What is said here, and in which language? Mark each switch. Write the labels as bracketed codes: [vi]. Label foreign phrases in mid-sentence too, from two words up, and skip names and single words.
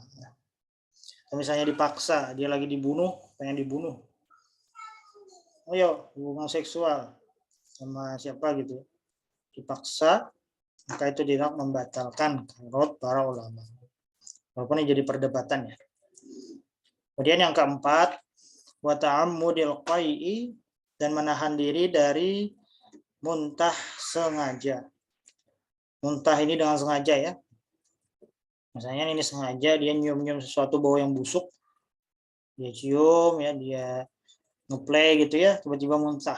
[id] Kalau misalnya dipaksa, dia lagi dibunuh, pengen dibunuh. Ayo, hubungan seksual sama siapa gitu. Dipaksa, maka itu tidak membatalkan menurut para ulama. Walaupun ini jadi perdebatan ya. Kemudian yang keempat, [ar] وتعمد القيء, [id] dan menahan diri dari muntah sengaja. Muntah ini dengan sengaja ya. Misalnya ini sengaja dia nyium-nyium sesuatu bau yang busuk. Dia cium ya, dia ngeplay gitu ya, tiba-tiba muntah.